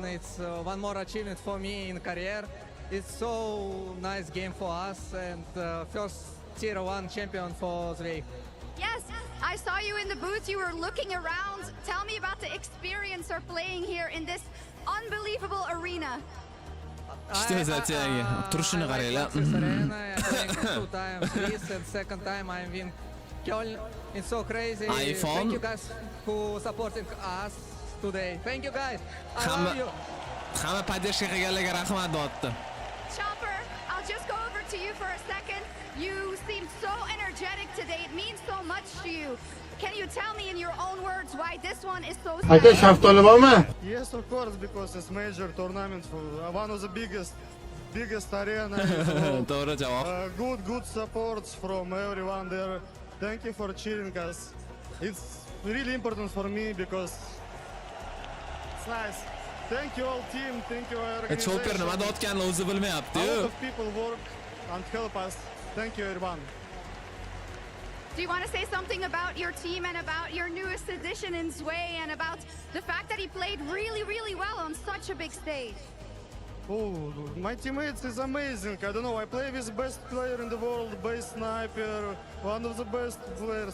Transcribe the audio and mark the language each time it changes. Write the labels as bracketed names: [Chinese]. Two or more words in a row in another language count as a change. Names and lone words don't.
[English] It's one more achievement for me in career. It's so nice game for us and first tier 1 champion for UZBEK. Yes, I saw you in the booth. You were looking around. Tell me about the experience of playing here in this unbelievable arena. [Uzbek] Turishini qaranglar. [English] I played 2 times this and second time I win Köln. It's so crazy. Thank you guys who supporting us today. Thank you guys. I love you. [Uzbek] Hamma podдержка qilganlarga rahmat deyapti. [English] Chopper, I'll just go over to you for a second. You seem so energetic today. It means so much to you. Can you tell me in your own words why this one is so [Uzbek] Aka [English] special? [Uzbek] shaftoli bormi? [English] Yes, of course, because it's major tournament for one of the biggest arena. [Uzbek] To'g'ri javob. [English] Good supports from everyone there. Thank you for cheering us. It's really important for me because it's nice. Thank you all team, thank you our organization. [Uzbek] Chopper nima deyotganini o'zi bilmayapti. [English] A lot of people work and help us. Thank you everyone. Do you want to say something about your team and about your newest addition in Zway and about the fact that he played really, really well on such a big stage? Oh, my teammates is amazing. I don't know, I play with the best player in the world, best sniper, one of the best players.